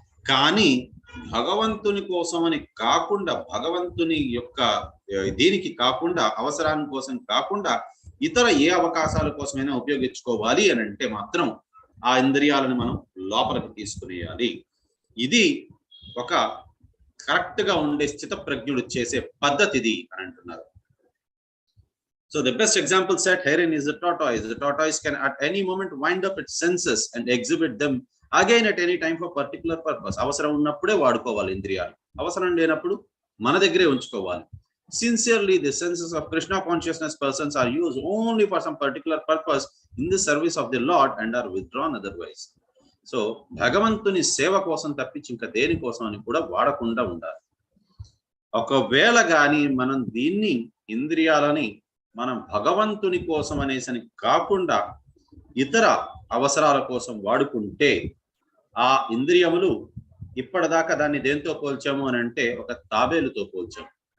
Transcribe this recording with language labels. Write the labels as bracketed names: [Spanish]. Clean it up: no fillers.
[Telugu] కానీ భగవంతుని కోసం అని కాకుండా, భగవంతుని యొక్క దీనికి కాకుండా, అవసరాని కోసం కాకుండా ఇతర ఏ అవకాశాల కోసమైనా ఉపయోగించుకోవాలి అని అంటే మాత్రం ఆ ఇంద్రియాలను మనం లోపలికి తీసుకునేయాలి. ఇది ఒక కరెక్ట్ గా ఉండే స్థిత ప్రజ్ఞుడు చేసే పద్ధతి ఇది అని అంటున్నారు. [English] So the best example set herein is the tortoise. The tortoise can at any moment wind up its senses and exhibit them again at any time for particular purpose. [Telugu] అవసరం ఉన్నప్పుడే వాడుకోవాలి ఇంద్రియాలు, అవసరం లేనప్పుడు మన దగ్గరే ఉంచుకోవాలి. [English] Sincerely, the senses of Krishna consciousness persons are used only for some particular purpose in the service of the Lord and are withdrawn otherwise. [Telugu] So భగవంతుని సేవ కోసం తప్పించి ఇంకా దేని కోసం అని కూడా వాడకుండా ఉండాలి. ఒకవేళ గాని మనం దీన్ని ఇంద్రియాలని మనం భగవంతుని కోసం అనేసని కాకుండా ఇతర అవసరాల కోసం వాడుకుంటే, ఆ ఇంద్రియములు ఇప్పటిదాకా దాన్ని దేంతో పోల్చాము అని అంటే ఒక తాబేలుతో పోల్చాము.